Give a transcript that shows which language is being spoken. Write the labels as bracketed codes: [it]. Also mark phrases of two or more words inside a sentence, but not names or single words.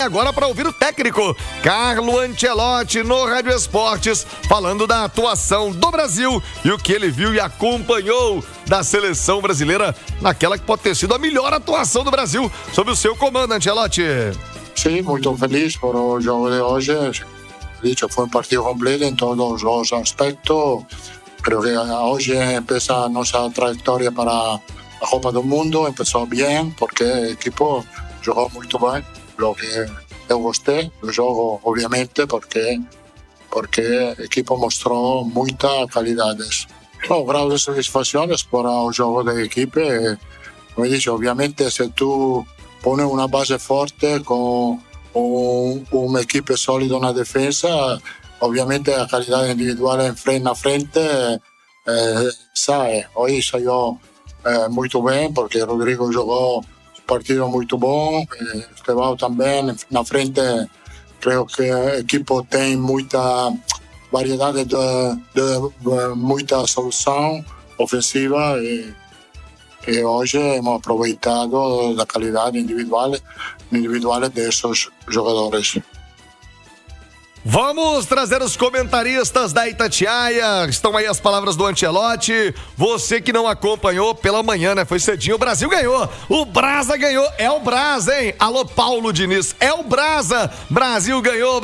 [pt] Agora para ouvir o técnico Carlo Ancelotti no Rádio Esportes, falando da atuação do Brasil e o que ele viu e acompanhou da seleção brasileira naquela que pode ter sido a melhor atuação do Brasil sob o seu comando, Ancelotti. Sim, muito feliz por o jogo de hoje. [es] Fue un partido completo en todos los aspectos. Creo que hoy empieza nuestra trayectoria para la Copa del Mundo. Empezó bien porque el equipo jugó muy bien. Lo que yo gusté del juego, obviamente, porque el equipo mostró muchas calidades. Grandes satisfacciones por el juego del equipo. Como he dicho, obviamente, si tú pones una base fuerte con un equipo sólido [pt] na defesa, [es] ovviamente la calidad individual en frente hoy salió muy bien porque Rodrigo jugó un partido muy bueno, Estevão también [pt] na frente. [es] Creo que el equipo tiene mucha variedad de mucha solución ofensiva y hoy hemos aprovechado la calidad individual de esos jogadores. [pt] Vamos trazer os comentaristas da Itatiaia. Estão aí as palavras do Ancelotti. Você que não acompanhou pela manhã, né? Foi cedinho. O Brasil ganhou. O Brasa ganhou. É o Brasa, hein? Alô, Paulo Diniz. É o Brasa. Brasil ganhou.